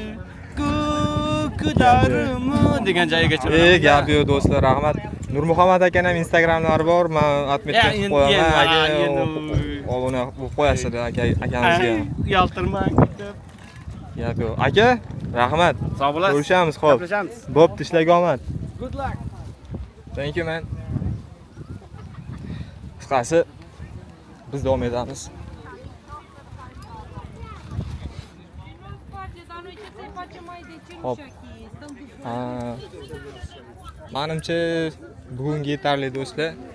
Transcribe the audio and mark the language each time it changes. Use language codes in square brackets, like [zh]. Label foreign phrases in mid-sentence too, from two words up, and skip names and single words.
[uz] Kudarımı degan joyiga chiqaman. Gap yo'q do'stlar, rahmat. Nurmuhammad akaning ham Instagramlari bor. Men atmetga qilib qo'yaman. Aka obuna bo'lib qo'yasizlar akamizga. Yaltirmang deb. Gap yo'q. Aka, rahmat. Sog' bo'lasiz. Ko'rishamiz, xo'p. Gaplashamiz. Bo'pti, ishlarga omad. [en] Good luck. Thank you man. [uz] Qisqasi biz davom etamiz. Hop. Menimcha bugungi yetarli do'stlar.